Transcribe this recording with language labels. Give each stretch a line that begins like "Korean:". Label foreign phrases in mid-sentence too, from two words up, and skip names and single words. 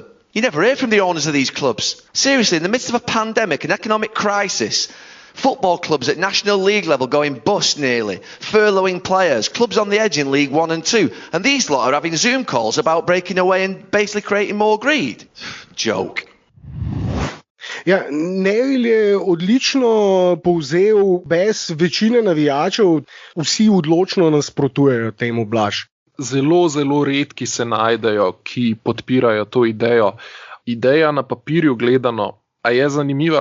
English: You never hear from the owners of these clubs. Seriously, in the midst of a pandemic, an economic crisis, football clubs at National League level going bust nearly, furloughing players, clubs on the edge in League 1 and 2, and these lot are having Zoom calls about breaking away and basically creating more greed. Joke.
Slovenian: Ja, Neville je odlično povzel bes večine navijačev, vsi odločno nasprotujejo temu, Blaž. Zelo, zelo redki se najdejo, ki podpirajo to idejo. Ideja na papirju gledano, a je zanimiva?